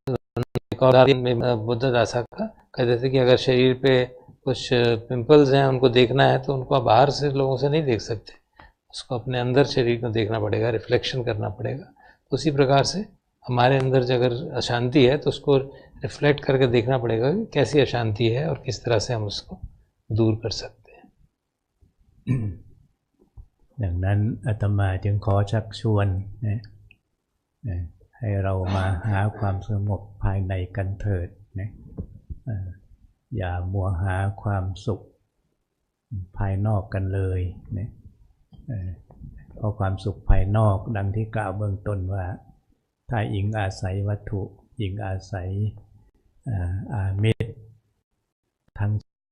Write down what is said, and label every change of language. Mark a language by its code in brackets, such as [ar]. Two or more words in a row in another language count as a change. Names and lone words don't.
[hi] एक एक और में बुद्ध दासा का कहते थे कि अगर शरीर पे कुछ पिंपल्स हैं उनको देखना है तो उनको आप बाहर से लोगों से नहीं देख सकते, उसको अपने अंदर शरीर को देखना पड़ेगा, रिफ्लेक्शन करना पड़ेगा। उसी प्रकार से हमारे अंदर जो अगर अशांति है तो उसको रिफ्लेक्ट करके देखना पड़ेगा कि कैसी अशांति है और किस तरह से हम उसको दूर कर सकते हैं। [th] ดังนั้นอาตมาจึงขอชักชวนให้เรามาหาความสงบภายในกันเถิดนะอย่ามัวหาความสุขภายนอกกันเลยนะเพราะความสุขภายนอกดังที่กล่าวเบื้องต้นว่าถ้าอิงอาศัยวัตถุอิงอาศัยอามิตรทั้ง